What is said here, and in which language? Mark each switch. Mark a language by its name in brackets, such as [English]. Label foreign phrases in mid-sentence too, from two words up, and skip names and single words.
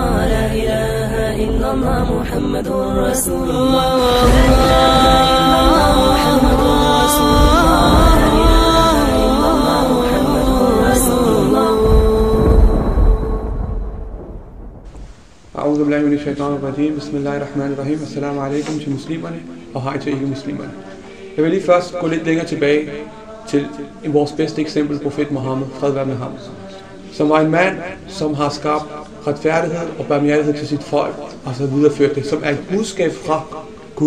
[Arabic] لا إله إلا الله محمد رسول الله. لا إله إلا الله محمد رسول الله. لا إله إلا الله محمد رسول الله. أعوذ بالله من الشيطان الرجيم. بسم الله الرحمن الرحيم. السلام عليكم [Danish] til muslimerne og hej til ikke-muslimerne. Jeg vil lige først gå lidt længere tilbage til vores bedste eksempel, profet Muhammed, fred være med ham, som var en mand, som har skabt retfærdighed og barmhjertighed til sit folk, og så videreført det, som er et budskab fra Gud.